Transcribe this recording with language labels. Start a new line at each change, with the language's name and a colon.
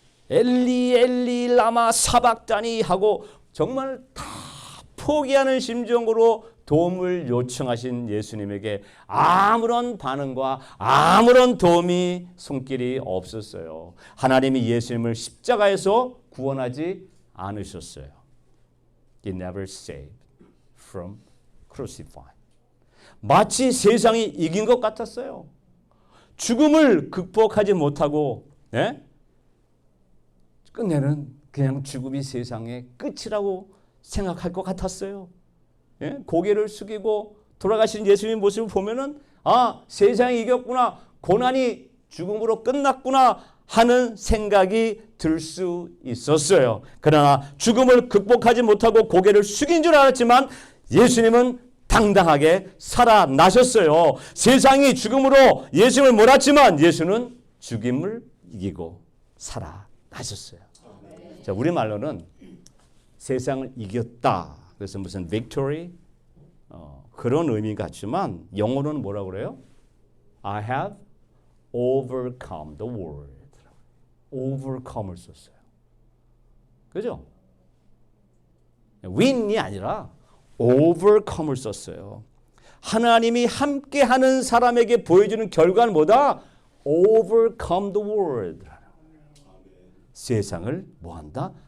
Korean: 엘리 엘리 라마 사박다니 하고 정말 다 포기하는 심정으로 도움을 요청하신 예수님에게 아무런 반응과 아무런 도움이 손길이 없었어요. 하나님이 예수님을 십자가에서 구원하지 않으셨어요.
English: He never saved from crucified.
Korean: 마치 세상이 이긴 것 같았어요. 죽음을 극복하지 못하고 끝내는 그냥 죽음이 세상의 끝이라고 생각할 것 같았어요. 고개를 숙이고 돌아가신 예수님 모습을 보면은 세상이 이겼구나. 고난이 죽음으로 끝났구나 하는 생각이 들 수 있었어요. 그러나 죽음을 극복하지 못하고 고개를 숙인 줄 알았지만 예수님은 당당하게 살아나셨어요. 세상이 죽음으로 예수님을 몰았지만 예수는 죽임을 이기고 살아나셨어요. 자, 우리말로는 세상을 이겼다. 그래서 무슨 victory 그런 의미 같지만 영어로는 뭐라고 그래요?
English: I have overcome the world.
Korean: overcome을 썼어요. 그죠? win이 아니라 overcome을 썼어요. 하나님이 함께하는 사람에게 보여주는 결과는 뭐다?
English: overcome the world.
Korean: 세상을 뭐한다?